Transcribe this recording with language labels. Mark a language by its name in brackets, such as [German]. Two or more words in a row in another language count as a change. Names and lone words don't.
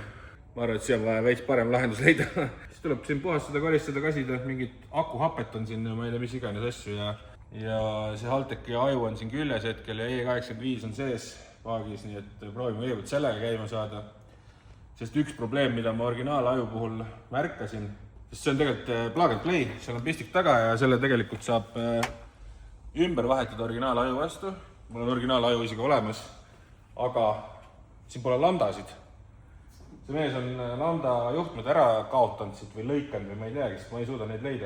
[Estonian] Ma arvan, et siia on vaja veits parem lahendus leida. Siis tuleb siin puhastada, koristada, kasida, mingit akuhapet on siin, ma ei tea, mis iganes asju ja see Halteki aju on siin küljes hetkel ja E85 on sees paagis, nii et proovime kõigepealt sellega käima saada. Sest üks probleem, mida ma originaalaju puhul märkasin, sest see on tegelikult [English] plug and play, [Estonian] seal on pistik taga ja selle tegelikult saab ümber vahetada originaalaju vastu. Mul on originaalaju isegi olemas, aga siin pole lambdasid. See mees on lambda juhtmed ära kaotanud siit või lõikanud või ma ei teagi, sest ma ei suuda neid leida.